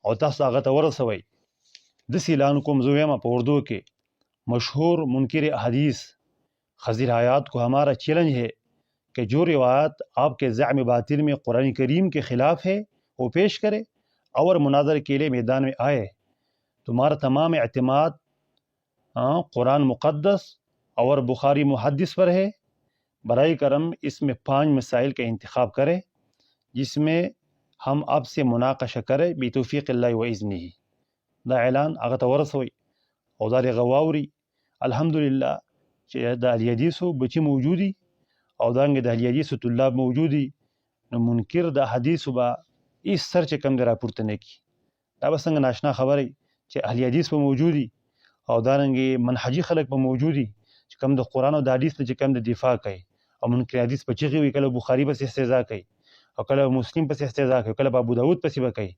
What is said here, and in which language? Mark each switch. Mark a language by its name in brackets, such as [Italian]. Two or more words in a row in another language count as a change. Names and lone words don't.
[Pashto] او تاسو هغه ته ورسوئ. داسې اعلان کوم زه وایم په اردو کې مشهور منکر حدیث [Urdu] خضر حیات کو ہمارا چیلنج ہے کہ جو روایت آپ کے زعم باطل میں قرآن کریم کے خلاف ہے وہ پیش کرے اور مناظر کے لیے میدان میں آئے. تمہارا تمام اعتماد قرآن مقدس اور بخاری محدث پر ہے. برائے کرم اس میں 5 مسائل کا انتخاب کرے جس میں ہم آپ سے مناقشہ کرے [Arabic] بتوفیق اللہ و اذنہ. [Pashto] دا اعلان هغه ته ورسوئ او دا هغه واوري. الحمدلله چې د اهل حدیثو بچي موجودي او دانګې د اهل حدیثو طلاب موجودي، نو منکر د حدیثو به هېڅ سر چې کم دی راپورته نه کړي. دا به څنګه ناشنا خبره چې اهل حدیث به موجودي او دارنګې منهجي خلک به موجودي چې کم د قرآن او د حدیث نه چې کم د دفاع کوي او منکر حدیث په چغې وي، کله بخاري پسې استهزا کوي او کله مسلم پسې استهزا کوي، کله به ابو داود پسې به کوي.